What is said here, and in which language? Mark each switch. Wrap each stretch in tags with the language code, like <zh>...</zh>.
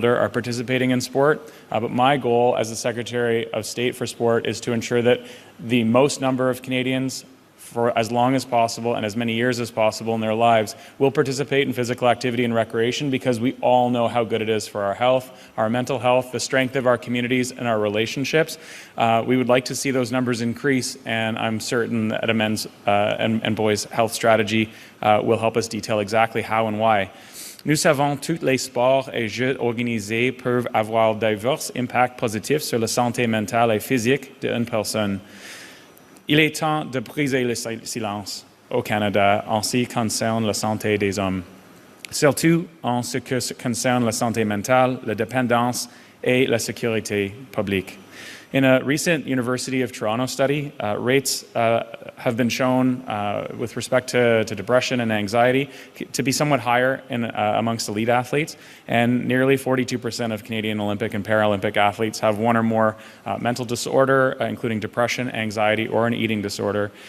<en>older are participating in sport. But my goal as the Secretary of State for Sport is to ensure that the most number of Canadians for as long as possible and as many years as possible in their lives will participate in physical activity and recreation, because we all know how good it is for our health, our mental health, the strength of our communities and our relationships. We would like to see those numbers increase, and I'm certain that a men's and boys' health strategy will help us detail exactly how and why.</en> <fr>Nous savons tous les sports et jeux organisés peuvent avoir divers impacts positifs sur la santé mentale et physique d'une personne. Il est temps de briser le silence au Canada en ce qui concerne la santé des hommes, surtout en ce qui concerne la santé mentale, la dépendance et la sécurité publique.</fr> <en>In a recent University of Toronto study, rates have been shown with respect to depression and anxiety to be somewhat higher amongst elite athletes, and nearly 42% of Canadian Olympic and Paralympic athletes have one or more mental disorder, including depression, anxiety, or an eating disorder.</en>